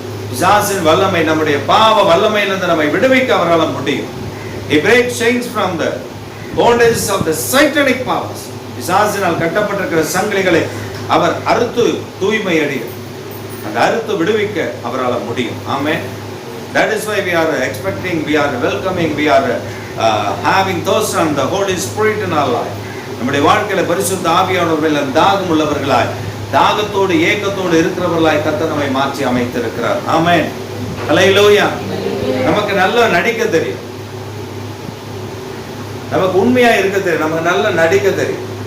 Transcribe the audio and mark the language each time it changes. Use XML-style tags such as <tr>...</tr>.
<ta>பிசாசின் வல்லமை, நம்முடைய பாவ வல்லமையிலிருந்து நம்மை விடுவிக்க அவரால் முடியும்.</ta> <en>He breaks chains from the bondages of the satanic powers.</en> <ta>பிசாசினால் கட்டப்பட்டிருக்கிற சங்கிலிகளை அவர் அறுத்து தூய்மை அடைய, அந்த அறுத்து விடுவிக்க அவரால் முடியும். ஆமென்.</ta> <en>That is why we are expecting, we are welcoming, we are having thirst on the Holy Spirit in our life.</en> <ta>நம்முடைய வாழ்க்கையில பரிசுத்த ஆவியானவர்கள் தாகம் உள்ளவர்களாய், தாகத்தோடு ஏக்கத்தோடு இருக்கிறவர்களாய் கர்த்தர் நம்மை மாற்றி அமைத்திருக்கிறார். ஆமென். ஹல்லேலூயா. நமக்கு நல்லா நடிக்க தெரியும், நமக்கு உண்மையா இருக்க தெரியும், நமக்கு நல்லா நடிக்க தெரியும்.</ta>